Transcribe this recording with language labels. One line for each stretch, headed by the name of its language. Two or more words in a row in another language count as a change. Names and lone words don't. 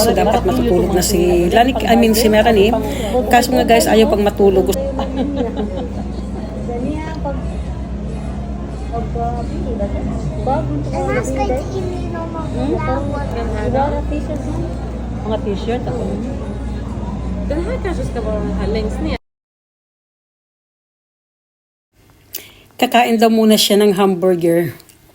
Filipino: So, dapat matutulog na si si Melanie. Kaso nga guys, ayaw pang matulog. Mga t-shirt ako.
Swedish: Den här kanske ska vara den här längst ner.
Filipino: Kakain daw muna siya ng hamburger.